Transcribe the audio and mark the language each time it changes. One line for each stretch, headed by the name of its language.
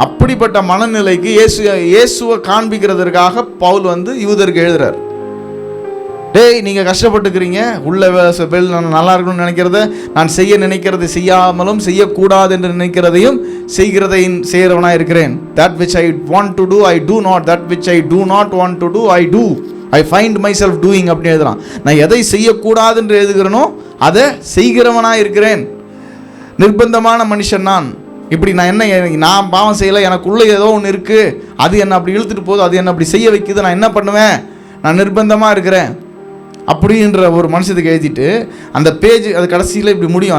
Tamil: அப்படிப்பட்ட மனநிலைக்கு இயேசுவை காண்பிக்கிறதுக்காக பவுல் யூதருக்கு எழுதுறார். டேய், நீங்க கஷ்டப்பட்டுக்கிறீங்க, உள்ள நல்லா இருக்கணும்னு நினைக்கிறத, நான் செய்ய நினைக்கிறதை செய்யாமலும் செய்யக்கூடாது என்று நினைக்கிறதையும் செய்கிறவனா இருக்கிறேன்.
English: That which I want to do I do not, that which I do not want to do I do, I find myself doing
Tamil: அப்படின்னு எழுதுறான். நான் எதை செய்யக்கூடாது என்று எழுதுகிறேனோ அதை செய்கிறவனா இருக்கிறேன். நிர்பந்தமான மனுஷன் நான். இப்படி நான் பாவம் செய்யலை, எனக்குள்ளே ஏதோ ஒன்று இருக்குது, அது என்ன அப்படி இழுத்துட்டு போகுது, அது என்ன அப்படி செய்ய வைக்குது, நான் என்ன பண்ணுவேன்? நான் நிர்பந்தமாக இருக்கிறேன் அப்படின்ற ஒரு மனுஷத்துக்கு எழுதிட்டு அந்த பேஜ் அது கடைசியில் இப்படி முடியும்.